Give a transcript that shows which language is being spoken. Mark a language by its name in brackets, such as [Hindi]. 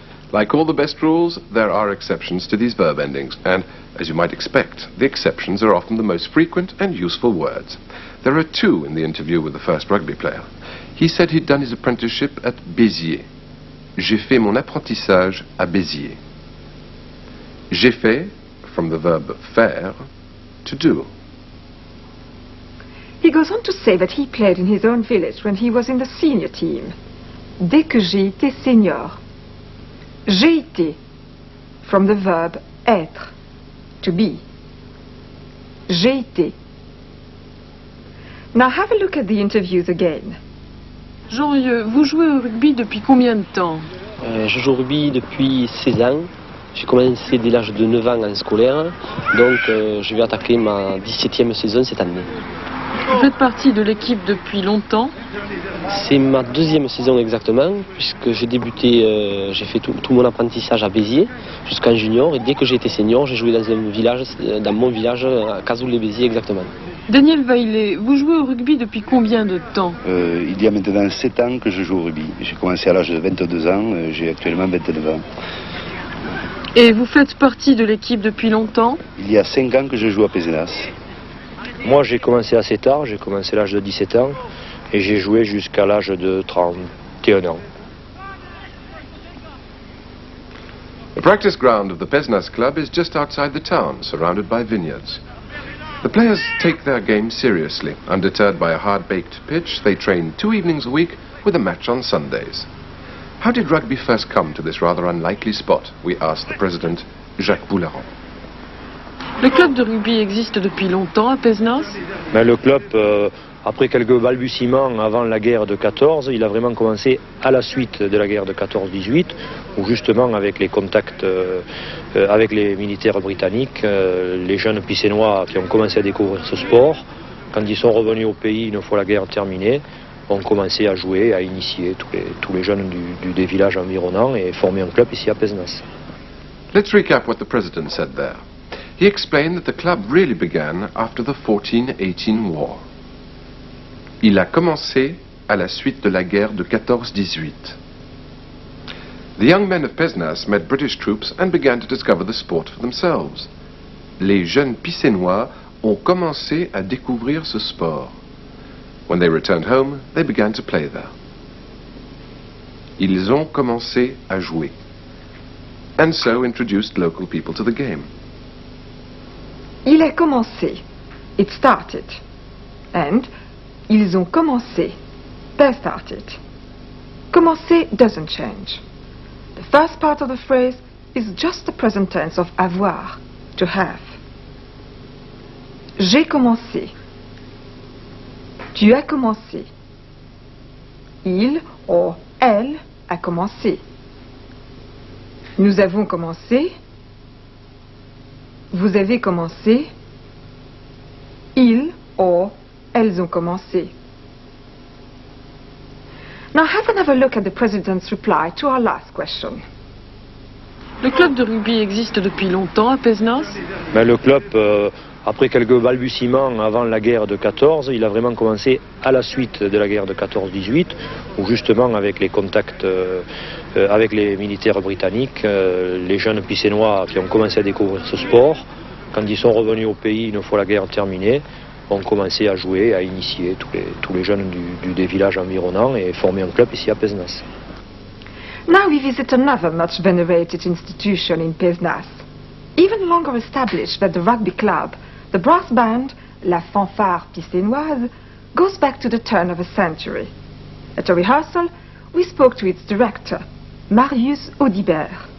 [English] Like all the best rules, there are exceptions to these verb endings, and, as you might expect, the exceptions are often the most frequent and useful words. There are two in the interview with the first rugby player. He said he'd done his apprenticeship at Béziers. [French] J'ai fait mon apprentissage à Béziers. J'ai fait, [English] from the verb faire, to do. He goes on to say that he played in his own village when he was in the senior team. [French] Dès que j'ai été senior. J'ai été, [English] from the verb être, to be. [French] J'ai été. [English] Now have a look at the interviews again. [French] Jean-Rieux, vous jouez au rugby depuis combien de temps? Je joue au rugby depuis 16 ans. J'ai commencé dès l'âge de 9 ans en scolaire, donc je vais attaquer ma 17e saison cette année. Vous faites partie de l'équipe depuis longtemps? C'est ma deuxième saison exactement, puisque j'ai débuté, j'ai fait tout mon apprentissage à Béziers jusqu'en junior, et dès que j'ai été senior, j'ai joué dans mon village, à Cazoul-les-Béziers exactement. Daniel Vaillet, vous jouez au rugby depuis combien de temps? Il y a maintenant 7 ans que je joue au rugby. J'ai commencé à l'âge de 22 ans, j'ai actuellement 29 ans. Et vous faites partie de l'équipe depuis longtemps? Il y a 5 ans que je joue à Pézenas. Moi, j'ai commencé assez tard, j'ai commencé à l'âge de 17 ans et j'ai joué jusqu'à l'âge de 31 ans. [English] The practice ground of the Pézenas club is just outside the town, surrounded by vineyards. The players take their game seriously. Undeterred by a hard-baked pitch, they train 2 evenings a week with a match on Sundays. How did rugby first come to this rather unlikely spot? We asked the president, Jacques Boularon. [French] Le club de rugby existe depuis longtemps à Pézenas? Mais le club, après quelques balbutiements avant la guerre de 14, il a vraiment commencé à la suite de la guerre de 14-18, où justement avec les contacts avec les militaires britanniques, les jeunes Pissénois qui ont commencé à découvrir ce sport, quand ils sont revenus au pays une fois la guerre terminée, ont commencé à jouer, à initier tous les jeunes des villages environnants et former un club ici à Pézenas. [English] Let's recap what the president said there. He explained that the club really began after the 14-18 war. [French] Il a commencé à la suite de la guerre de 14-18. [English] The young men of Pézenas met British troops and began to discover the sport for themselves. [French] Les jeunes Pissénois ont commencé à découvrir ce sport. [English] When they returned home, they began to play there. [French] Ils ont commencé [English] à jouer, and so introduced local people to the game. [French] Il a commencé. [English] It started. And [French] ils ont commencé. [English] They started. Commencer doesn't change. The first part of the phrase is just the present tense of avoir, to have. [French] J'ai commencé. Tu as commencé. Il ou elle a commencé. Nous avons commencé. Vous avez commencé. Ils ou elles ont commencé. [English] Now have another look at the President's reply to our last question. [French] Le club de rugby existe depuis longtemps à Pézenas? Mais le club, après quelques balbutiements avant la guerre de 14, il a vraiment commencé à la suite de la guerre de 14-18, où justement avec les contacts avec les militaires britanniques, les jeunes Pissénois qui ont commencé à découvrir ce sport, quand ils sont revenus au pays une fois la guerre terminée, ont commencé à jouer, à initier tous les jeunes des villages environnants et former un club ici à Pézenas. [English] Now we visit another much venerated institution in Pézenas. Even longer established than the rugby club, the brass band, La Fanfare Pisténoise, goes back to the turn of a century. At a rehearsal, we spoke to its director, Marius Audibert.